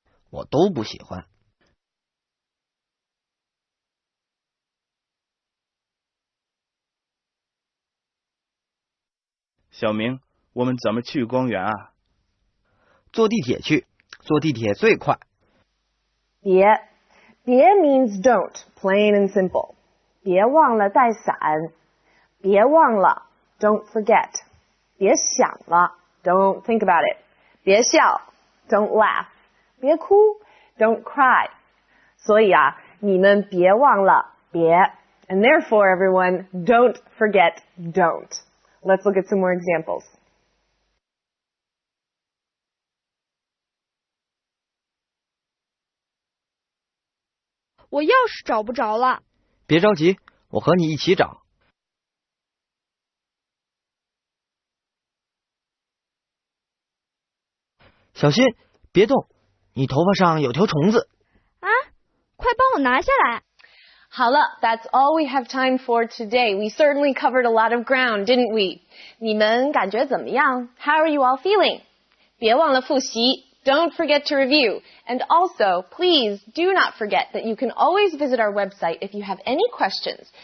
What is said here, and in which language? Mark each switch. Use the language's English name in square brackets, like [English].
[Chinese] 我都不喜欢。小明，我们怎么去公园啊？坐地铁去，坐地铁最快。 [English] 别 means don't, plain and simple. [Chinese] 别忘了带伞。别忘了 [English] don't forget. [Chinese] 别想了 [English] don't think about it. [Chinese] 别笑 [English] don't laugh. [Chinese] 别哭 [English] don't cry. [Chinese] 所以啊，你们别忘了别 [English] and therefore everyone don't forget don't. Let's look at some more examples. [Chinese] 我钥匙找不着了。别着急，我和你一起找。小心，别动，你头发上有条虫子。啊，快帮我拿下来。好了， [English] that's all we have time for today. We certainly covered a lot of ground, didn't we? [Chinese] 你们感觉怎么样? [English] How are you all feeling? [Chinese] 别忘了复习. [English] Don't forget to review. And also, please do not forget that you can always visit our website if you have any questions.